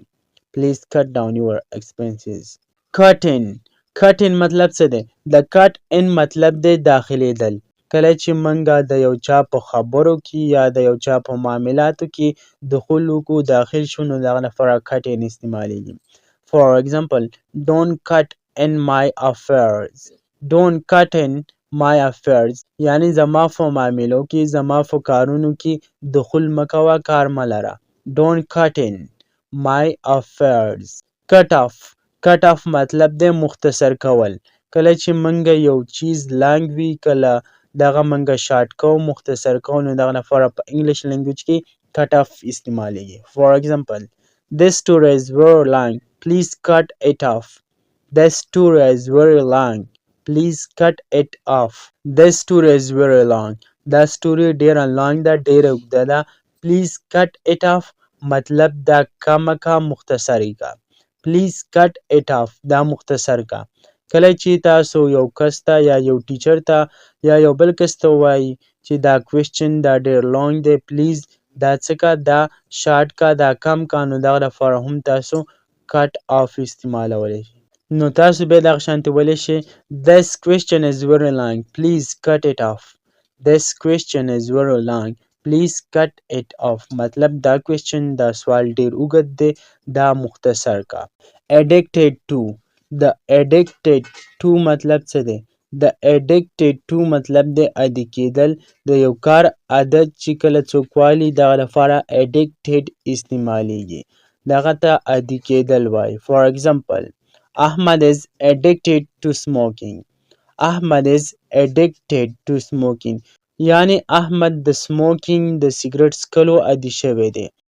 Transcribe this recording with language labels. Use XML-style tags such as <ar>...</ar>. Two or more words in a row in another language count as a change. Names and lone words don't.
<en>Please cut down your expenses. cut in</en> <ps>مطلب څه دی؟ د</ps> <en>cut in</en> <ps>مطلب دی داخلیدل. کله چې موږ د یو چا په خبرو کې یا د یو چا په معاملاتو کې دخول وکړو، داخل شو، نو دغه لپاره</ps> <en>cut in</en> <ps>استعمالیږي.</ps> <en>For example, don't cut in my affairs. Don't cut in my affairs</en> <ps>یعنی زما په معاملو کې، زما په کارونو کې دخول مه کوه، کار مه لره.</ps> <en>Don't cut in my affairs. cut off</en> <ps>مطلب دی مختصر کول. کله چې موږ یو چیز لانګ وي، کله دغه موږ شارټ کوو، مختصر کوو، نو دغه لپاره په</ps> <en>English language</en> <ps>کې</ps> <en>cut off</en> <ps>استعمالیږي.</ps> <en>For example, this tour is very long. Please cut it off. This tour is very long. Please cut it off. This tour is very long.</en> <ps>دا story ډیره لانګ ده، ډیره اوږده ده.</ps> <en>please cut it off</en> <ps>مطلب دا کمه کا، مختصرې کا.</ps> <en>please cut it off</en> <ps>دا مختصر کا. کله چې تاسو یو کس ته یا یو ټیچر ته یا یو بل کس ته ووایي چې دا کوېسچن دا ډېر لانګ دی، پلیز دا څه کا، دا شارټ کا، دا کم کا. نو دغه لپاره هم تاسو</ps> <en>cut off</en> <ps>استعمالولی شئ. نو تاسو بیا دغه شانتې ویلی شئ</ps> <en>this question is very long please cut it off. this question is very long please cut it off</en> <ps>مطلب دا کوېسچن دا سوال ډېر اوږد دی، دا مختصر کا.</ps> <en>addicted to</en> <ps>د</ps> <en>addicted to</en> <ps>مطلب څه دی؟ د</ps> <en>addicted to</en> <ps>مطلب دی عادي کېدل. د یو کار عادت چې کله څوک والي دغه لپاره addicted استعمالیږي، دغه ته عادي کېدل وایي.</ps> <en>for example Ahmad is addicted to smoking. Ahmad is addicted to smoking</en> <ps>یعنی احمد د سموکینګ د سیګرټ څکلو عادي شوی دی.</ps>